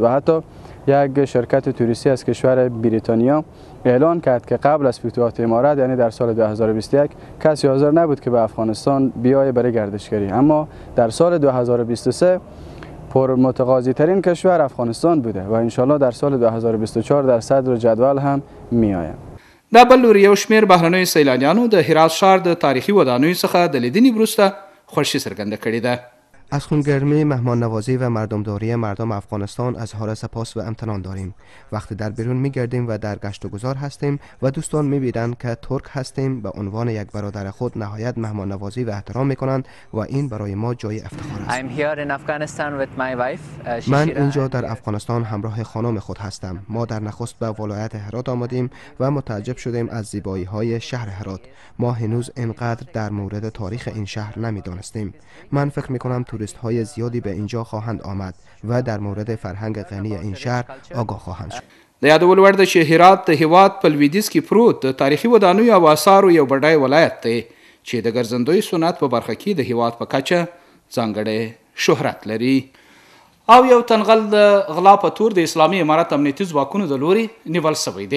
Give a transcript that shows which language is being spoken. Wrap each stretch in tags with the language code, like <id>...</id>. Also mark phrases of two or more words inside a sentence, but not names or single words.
<fa>و حتی یک شرکت توریستی از کشور بریتانیا اعلان کرد که قبل از فتوحات امارت یعنی در سال 2021 کسی حاضر نبود که به افغانستان بیایه برای گردشگری، اما در سال 2023 پر متقاضی ترین کشور افغانستان بوده و انشالله در سال 2024 در صدر جدول هم می آید.</fa> <ps>د بل لوري یو شمېر بهرنیو سیلانیانو د هرات ښار د تاریخي ودانیو څخه د لیدنې وروسته خوښي څرګنده کړې ده.</ps> <fa>از خونگرمی، مهمان نوازی و مردمداری مردم افغانستان اظهار سپاس و امتنان داریم. وقتی در بیرون میگردیم و در گشت و گذار هستیم و دوستان میبینند که ترک هستیم به عنوان یک برادر خود نهایت مهمان نوازی و احترام میکنند و این برای ما جای افتخار است. من اینجا در افغانستان همراه خانم خود هستم. ما در نخست به ولایت هرات آمدیم و متعجب شدیم از زیبایی های شهر هرات. ما هنوز اینقدر در مورد تاریخ این شهر نمیدانستیم. من فکر میکنم توریست های زیادی به اینجا خواهند آمد و در مورد فرهنگ غنی این شهر آگاه خواهند شد.</fa> <ps>د یادول وړ ده چې هرات د هیواد په لویدیځ کې پروت د تاریخي ودانیو او آثارو یو بډای ولایت دی چې د ګرځندوی صنعت په برخه کې د هیواد په کچه ځانګړی شهرت لري. او یو تنغل د غلا په تور د اسلامي امارت امنیتي ځواکونو د لوري نیول سوی دی.</ps>